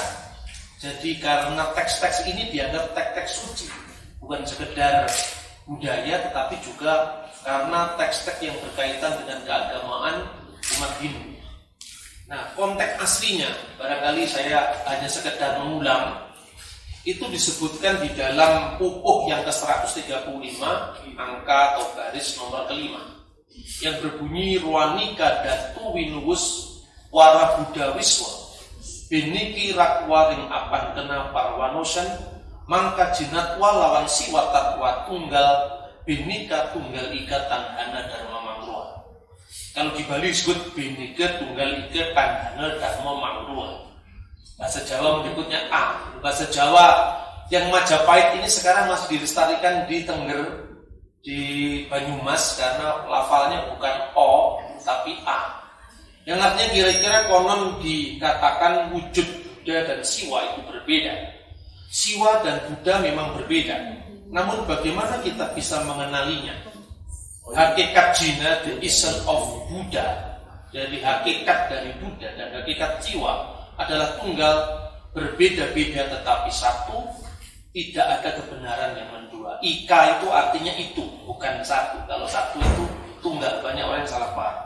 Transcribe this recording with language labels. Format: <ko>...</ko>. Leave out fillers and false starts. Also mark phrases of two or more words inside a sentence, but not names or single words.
<id>Jadi karena teks-teks ini dianggap teks-teks suci, bukan sekedar budaya, tetapi juga karena teks-teks yang berkaitan dengan keagamaan umat Hindu. Nah, konteks aslinya, barangkali saya hanya sekedar mengulang, itu disebutkan di dalam pupuh yang ke-135, angka atau baris nomor kelima, yang berbunyi</id> <kaw>Ruanika Datu Winuwus Wara Buddha Wiswa Biniki Rakwaring Apan Kena Parwanosan Mangka Jinatwa Lawan Siwa Tatwa Tunggal Bhinneka Tunggal Ika Tandhana Dharma Mangrua.</kaw> <id>Kalau di Bali disebut</id> <kaw>Bhinneka Tunggal Ika Tandhana Dharma Mangrua.</kaw> <id>Bahasa Jawa menyebutnya A. Bahasa Jawa yang Majapahit ini sekarang masih dilestarikan di Tengger, di Banyumas, karena lafalnya bukan O tapi A. Yang artinya kira-kira konon dikatakan wujud Buddha dan Siwa itu berbeda. Siwa dan Buddha memang berbeda. Namun bagaimana kita bisa mengenalinya? Hakikat Jina,</id> <en>the essence of Buddha,</en> <id>dari hakikat dari Buddha dan hakikat Siwa adalah tunggal, berbeda-beda tetapi satu, tidak ada kebenaran yang mendua. Ika itu artinya itu, bukan satu. Kalau satu itu tunggal, banyak orang yang salah paham.</id>